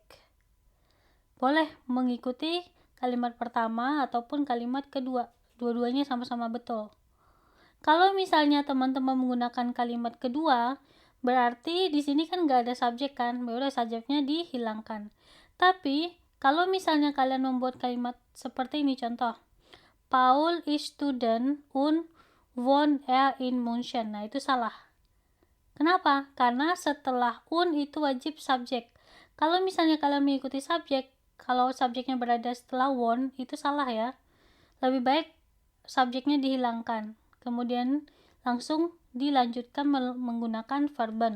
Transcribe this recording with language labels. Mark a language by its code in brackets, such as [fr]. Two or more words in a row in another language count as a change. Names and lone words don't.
[id] Boleh mengikuti kalimat pertama ataupun kalimat kedua. Dua-duanya sama-sama betul. Kalau misalnya teman-teman menggunakan kalimat kedua, berarti di sini kan nggak ada subjek kan. Udah subjeknya dihilangkan. Tapi kalau misalnya kalian membuat kalimat seperti ini contoh. [de] Paul is student und wohnt in München. [id] Nah, itu salah. Kenapa? Karena setelah un itu wajib subjek. Kalau misalnya kalian mengikuti subjek, kalau subjeknya berada setelah wohnt, itu salah ya. Lebih baik subjeknya dihilangkan. Kemudian langsung dilanjutkan menggunakan verben.